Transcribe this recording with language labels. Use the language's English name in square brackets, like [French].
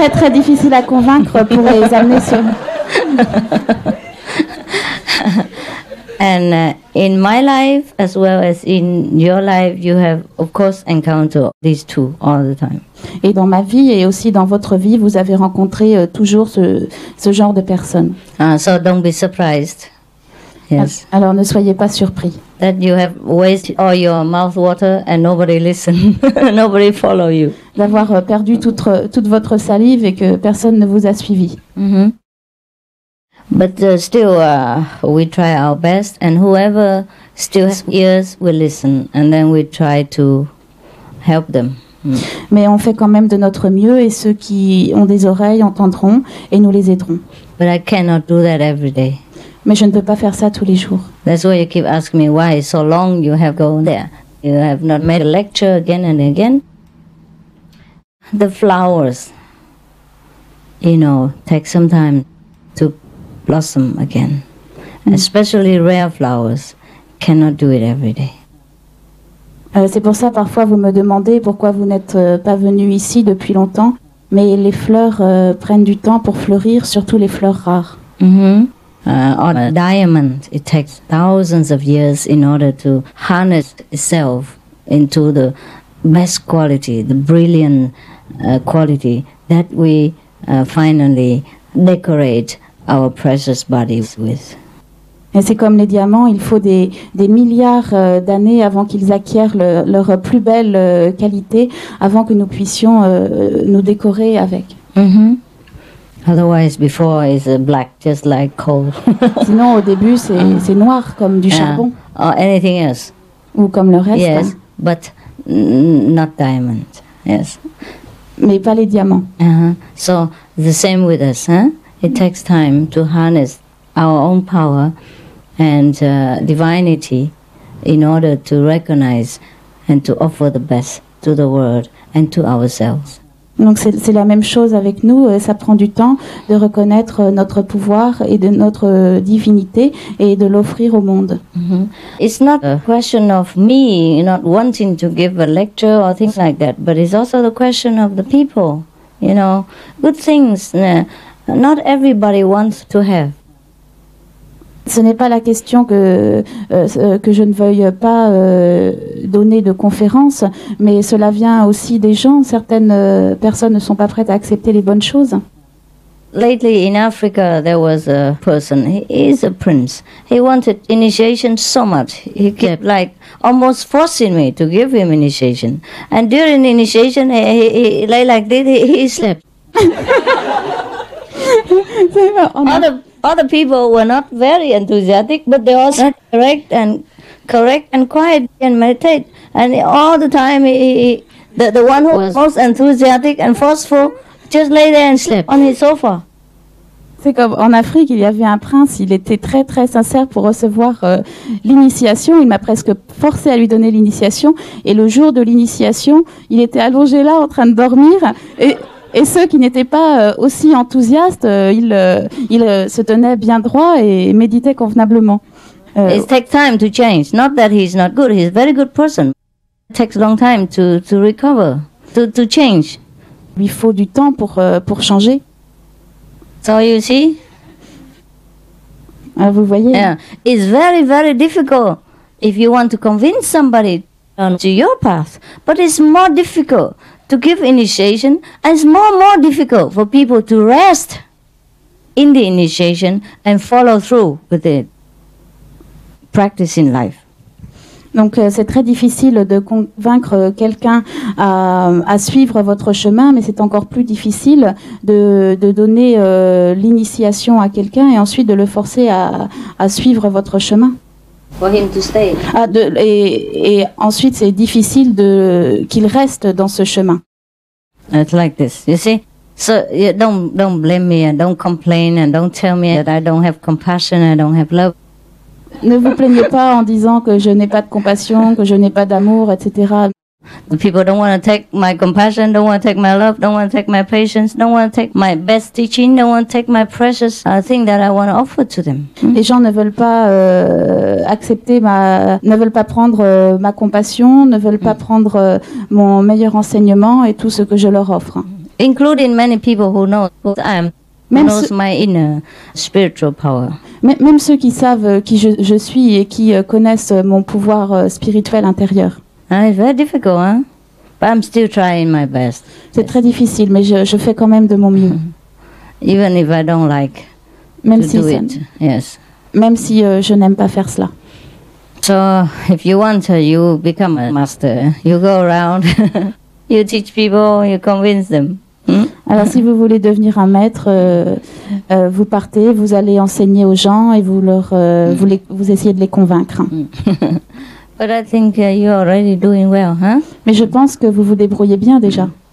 [French] Difficiles à convaincre pour les amener sur... [English] And in my life, as well as in your life, you have, of course, encountered these two all the time. [French] Et dans ma vie et aussi dans votre vie, vous avez rencontré toujours ce genre de personnes. [English] So don't be surprised. Yes. [French] Alors ne soyez pas surpris. [English] That you have wasted all your mouth water and nobody listen, nobody follow you. [French] D'avoir perdu toute votre salive et que personne ne vous a suivi. [English] But still, we try our best, and whoever still has ears will listen, and then we try to help them. [French] Mais on fait quand même de notre mieux, et ceux qui ont des oreilles entendront, et nous les aiderons. [English] But I cannot do that every day. [French] Mais je ne peux pas faire ça tous les jours. [English] That's why you keep asking me why so long you have gone there. You have not made a lecture again and again. The flowers, you know, take some time to blossom again. Especially rare flowers cannot do it every day. [French] C'est pour ça parfois vous me demandez pourquoi vous n'êtes pas venu ici depuis longtemps, mais les fleurs prennent du temps pour fleurir, surtout les fleurs rares. [English] On a diamond, it takes thousands of years in order to harness itself into the best quality, the brilliant quality that we finally decorate our precious bodies with. [French] Et c'est comme les diamants, il faut des milliards d'années avant qu'ils acquièrent leur plus belle qualité, avant que nous puissions nous décorer avec. [English] Otherwise, before is black, just like coal. [French] Sinon, au début, c'est noir comme du charbon. [English] Or anything else. [French] Ou comme le reste. [English] Yes, but not diamond. Yes. [French] Mais pas les diamants. [English] So the same with us, huh? It takes time to harness our own power and divinity in order to recognize and to offer the best to the world and to ourselves. [French] Donc c'est la même chose avec nous, ça prend du temps de reconnaître notre pouvoir et de notre divinité et de l'offrir au monde. [English] It's not a question of me not wanting to give a lecture or things like that, but it's also the question of the people, you know, good things not everybody wants to have. [French] Ce n'est pas la question que je ne veuille pas donner de conférences, mais cela vient aussi des gens. Certaines personnes ne sont pas prêtes à accepter les bonnes choses. [English] Lately in Africa there was a person, he is a prince. He wanted initiation so much. He kept like almost forcing me to give him initiation. And during initiation he lay like this, he slept. Other people were not very enthusiastic, but they also correct and quiet and meditate. And all the time, the one who was most enthusiastic and forceful just lay there and slept on his sofa. [French] C'est comme en Afrique, il y avait un prince, il était très très sincère pour recevoir l'initiation. Il m'a presque forcé à lui donner l'initiation. Et le jour de l'initiation, il était allongé là en train de dormir. Et ceux qui n'étaient pas aussi enthousiastes, ils se tenaient bien droit et méditaient convenablement. [English] It takes time to change. Not that he's not good. He's a very good person. It takes a long time to recover, to change. [French] Il faut du temps pour changer. [English] So you see? [French] Vous voyez? Yeah. [English] It's very, very difficult if you want to convince somebody to your path. But it's more difficult to give initiation, and it's more difficult for people to rest in the initiation and follow through with the practice in life. [French] Donc c'est très difficile de convaincre quelqu'un à suivre votre chemin, mais c'est encore plus difficile de donner l'initiation à quelqu'un et ensuite de le forcer à suivre votre chemin. [English] For him to stay. [French] Et ensuite c'est difficile qu'il reste dans ce chemin. [English] It's like this, you see. So don't blame me and don't complain and don't tell me that I don't have compassion, I don't have love. [French] Ne vous plaignez pas en disant que je n'ai pas de compassion, que je n'ai pas d'amour, etc. [English] The people don't want to take my compassion, don't want to take my love, don't want to take my patience, don't want to take my best teaching, don't want to take my precious thing that I want to offer to them. [French] Les gens ne veulent pas accepter ne veulent pas prendre ma compassion, ne veulent pas prendre mon meilleur enseignement et tout ce que je leur offre. [English] Including many people who know who I am. Knows my inner spiritual power. [French] Même ceux qui savent qui je suis et qui connaissent mon pouvoir spirituel intérieur. [English] It's very difficult, huh? But I'm still trying my best. [French] C'est très difficile, mais je fais quand même de mon mieux. [English] Even if I don't like [French] même [English] to [French] si [English] do it. Yes. [French] Même si je n'aime pas faire cela. [English] So if you want, you become a master. You go around, you teach people, you convince them. [French] Alors si vous voulez devenir un maître, vous partez, vous allez enseigner aux gens et vous essayez de les convaincre. [English] But I think you're already doing well, huh? [French] Mais je pense que vous vous débrouillez bien déjà.